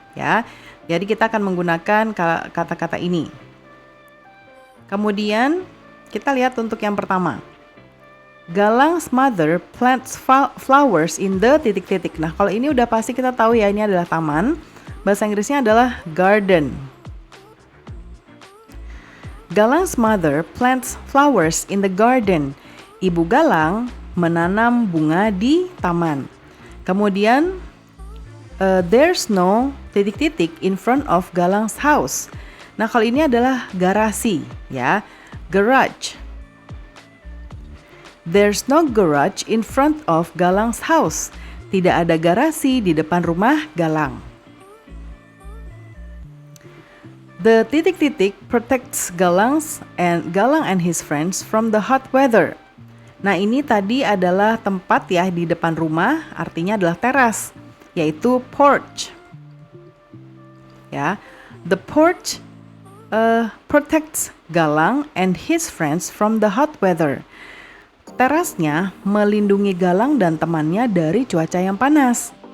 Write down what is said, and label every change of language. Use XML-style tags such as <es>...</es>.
<id>ya. Jadi kita akan menggunakan kata-kata ini. Kemudian kita lihat untuk yang pertama.</id> <en>Galang's mother plants flowers in the</en> <id>titik-titik. Nah, kalau ini udah pasti kita tahu ya, ini adalah taman. Bahasa Inggrisnya adalah garden.</id> <en>Galang's mother plants flowers in the garden.</en> <id>Ibu Galang menanam bunga di taman. Kemudian,</id> <en>there's no</en> <id>titik-titik</id> <en>in front of Galang's house.</en> <id>Nah, kalau ini adalah garasi, ya, garage.</id> <en>There's no garage in front of Galang's house.</en> <id>Tidak ada garasi di depan rumah Galang.</id> <en>The</en> <id>titik-titik</id> <en>protects Galang and his friends from the hot weather.</en> <id>Nah, ini tadi adalah tempat ya di depan rumah, artinya adalah teras, yaitu porch.</id> <en>Ya, the porch protects Galang and his friends from the hot weather.</en> <id>Terasnya melindungi Galang dan temannya dari cuaca yang panas.</id>